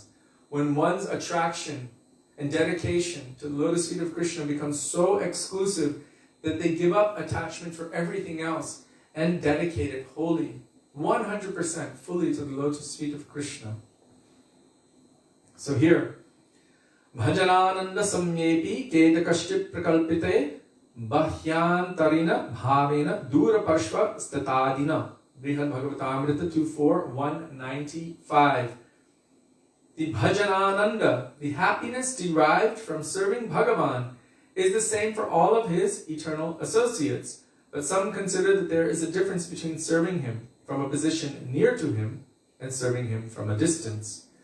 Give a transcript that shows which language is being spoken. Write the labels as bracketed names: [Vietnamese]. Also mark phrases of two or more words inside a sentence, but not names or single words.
[English] When one's attraction and dedication to the lotus feet of Krishna becomes so exclusive that they give up attachment for everything else and dedicate it wholly, 100% fully to the lotus feet of Krishna. So here, [Sanskrit] bhajanananda samyepi kedakaschit prakalpite bahyantarina bhavena dura parshva statadina. [English] Brihad Bhagavatamrita 2.4, 195. The bhajanananda, the happiness derived from serving Bhagavan, is the same for all of his eternal associates. But some consider that there is a difference between serving him from a position near to him and serving him from a distance.